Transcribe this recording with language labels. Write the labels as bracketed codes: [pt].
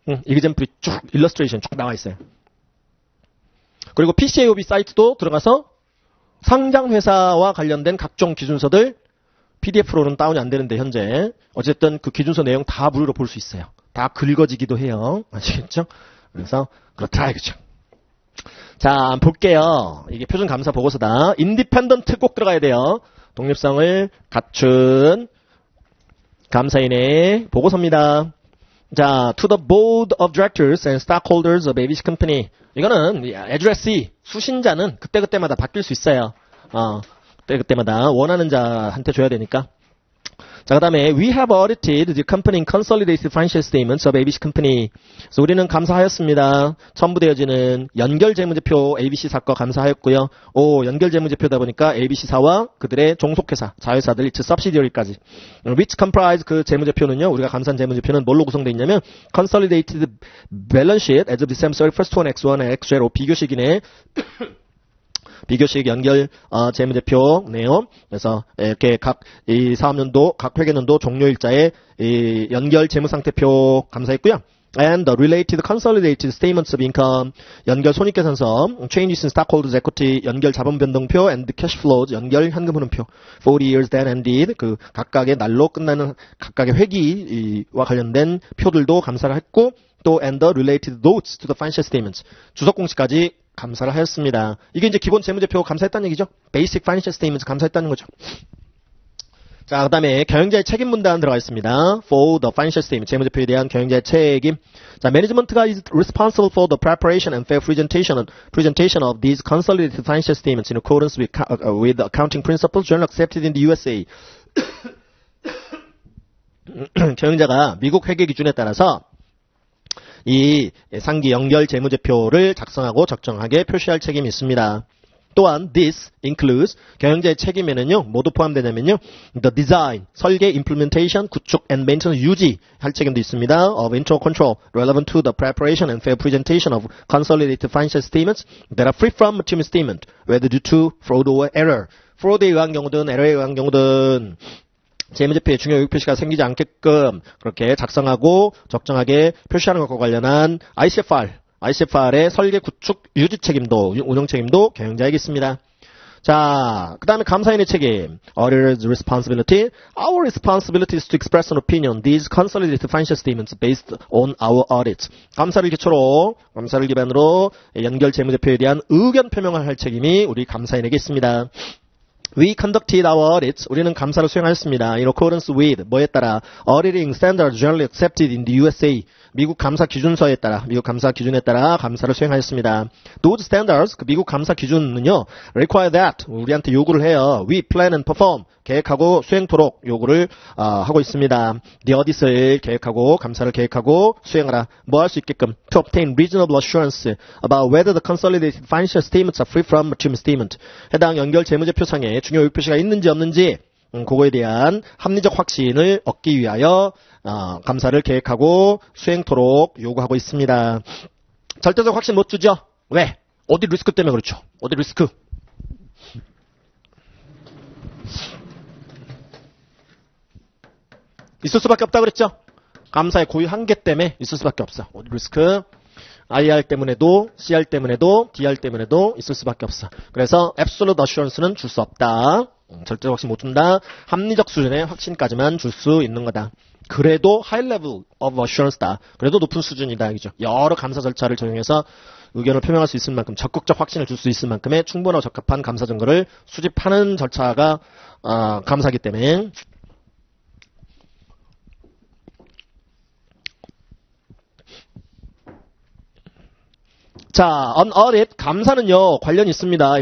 [ko] 이그젠플이 쭉 일러스트레이션 쭉 나와 있어요. 그리고 PCAOB 사이트도 들어가서 상장 회사와 관련된 각종 기준서들 PDF로는 다운이 안 되는데 현재 어쨌든 그 기준서 내용 다 무료로 볼 수 있어요. 다 긁어지기도 해요. 아시겠죠? 그래서 그렇다 이거죠. 자, 볼게요. 이게 표준 감사 보고서다. 인디펜던트 꼭 들어가야 돼요. 독립성을 갖춘 감사인의 보고서입니다. [en] 자, to the board of directors and stockholders of ABC Company. [ko] 이거는 addressee, 수신자는 그때그때마다 바뀔 수 있어요. 그때마다 원하는 자한테 줘야 되니까. [en] 자, 그 다음에 we have audited the company consolidated financial statements of ABC Company. [ko] 그래서 우리는 감사하였습니다. 첨부되어지는 연결재무제표 ABC사 거 감사하였고요. 연결재무제표다 보니까 ABC사와 그들의 종속회사, 자회사들, 즉 subsidiary까지. [en] which comprise [ko] 그 재무제표는요. 우리가 감사한 재무제표는 뭘로 구성되어 있냐면 [en] consolidated balance sheet as of December 31st, X1 and X0 [ko] 비교식이네. 비교식 연결 재무제표네요. 그래서 이렇게 각 이 사업년도 각 회계년도 종료일자에 이 연결 재무상태표 감사했고요. [en] And the related consolidated statements of income [ko] 연결 손익계산서, [en] changes in stockholders equity [ko] 연결 자본변동표 [en] and cash flows [ko] 연결 현금흐름표, [en] 40 years then ended [ko] 그 각각의 날로 끝나는 각각의 회기와 관련된 표들도 감사를 했고 또 [en] and the related notes to the financial statements [ko] 주석 공시까지 감사를 하였습니다. 이게 이제 기본 재무제표 감사했다는 얘기죠. [en] Basic Financial Statements [ko] 감사했다는 거죠. 자, 그 다음에 경영자의 책임 분담 들어가 있습니다. [en] For the Financial Statement [ko] 재무제표에 대한 경영자의 책임. [en] 자, Management가 is responsible for the preparation and fair presentation of these consolidated financial statements in accordance with accounting principles generally accepted in the USA. [ko] 경영자가 미국 회계 기준에 따라서 이 상기 연결 재무제표를 작성하고 적정하게 표시할 책임이 있습니다. 또한 [en] this includes [ko] 경영자의 책임에는요 모두 포함되냐면요 [en] the design [ko] 설계, [en] implementation [ko] 구축 [en] and maintenance [ko] 유지할 책임도 있습니다. [en] of internal control relevant to the preparation and fair presentation of consolidated financial statements that are free from material misstatement whether due to fraud or error. [ko] fraud에 의한 경우든 error에 의한 경우든 재무제표에 중요 요익 표시가 생기지 않게끔 그렇게 작성하고 적정하게 표시하는 것과 관련한 ICFR의 설계, 구축, 유지 책임도, 운영 책임도 경영자에게 있습니다. 자, 그 다음에 감사인의 책임. [en] Auditor's responsibility. Our responsibility is to express an opinion. These consolidated financial statements based on our audit. [ko] 감사를 기반으로 연결 재무제표에 대한 의견 표명을 할 책임이 우리 감사인에게 있습니다. [en] We conducted our audits. [ko] 우리는 감사를 수행하였습니다. [en] In accordance with [ko] 뭐에 따라 [en] auditing standards generally accepted in the USA. [ko] 미국 감사 기준서에 따라 미국 감사 기준에 따라 감사를 수행하였습니다. [en] Those standards [ko] 그 미국 감사 기준은요 [en] require that [ko] 우리한테 요구를 해요. [en] We plan and perform [ko] 계획하고 수행토록 요구를 하고 있습니다. The audit을 계획하고 감사를 계획하고 수행하라. 뭐 할 수 있게끔 [en] to obtain reasonable assurance about whether the consolidated financial statements are free from material misstatement. [ko] 해당 연결 재무제표상에 중요 요일 표시가 있는지 없는지 그거에 대한 합리적 확신을 얻기 위하여 감사를 계획하고 수행토록 요구하고 있습니다. 절대적 확신 못 주죠? 왜? 어디 리스크 때문에 그렇죠. 어디 리스크? 있을 수밖에 없다 그랬죠? 감사의 고유 한계 때문에 있을 수밖에 없어. 어디 리스크? IR 때문에도, CR 때문에도, DR 때문에도 있을 수밖에 없어. 그래서 absolute assurance는 줄 수 없다. 절대적 확신 못 준다. 합리적 수준의 확신까지만 줄 수 있는 거다. 그래도 [en] high level of assurance [ko] 다. 그래도 높은 수준이다. 이죠. 여러 감사 절차를 적용해서 의견을 표명할 수 있을 만큼 적극적 확신을 줄 수 있을 만큼의 충분하고 적합한 감사 증거를 수집하는 절차가 감사이기 때문에 자, [en] on audit [ko] 감사는요 관련이 있습니다.